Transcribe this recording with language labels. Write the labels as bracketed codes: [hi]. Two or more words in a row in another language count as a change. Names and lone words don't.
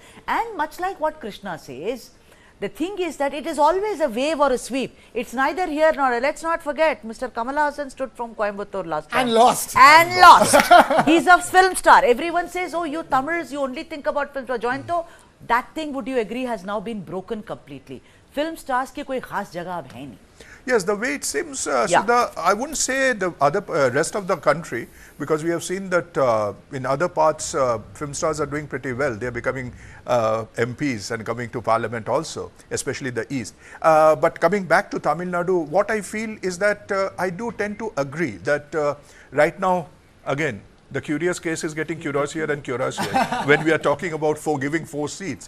[en] And much like what Krishna says, the thing is that it is always a wave or a sweep. It's neither here nor there. Let's not forget, Mr. Kamal Hassan stood from Coimbatore last time. And lost. And lost. He's a film star. Everyone says, oh, you Tamils, you only think about film star. Jointo, that thing, would you agree, has now been broken completely. Film stars [hi] की कोई ख़ास जगह अब है नहीं. [en] Yes, the way it seems, Sudha, I wouldn't say the other rest of the country, because we have seen that in other parts, film stars are doing pretty well. They are becoming MPs and coming to parliament also, especially the east. But coming back to Tamil Nadu, what I feel is that I do tend to agree that right now, again, the curious case is getting curiouser and curiouser when we are talking about giving 4 seats.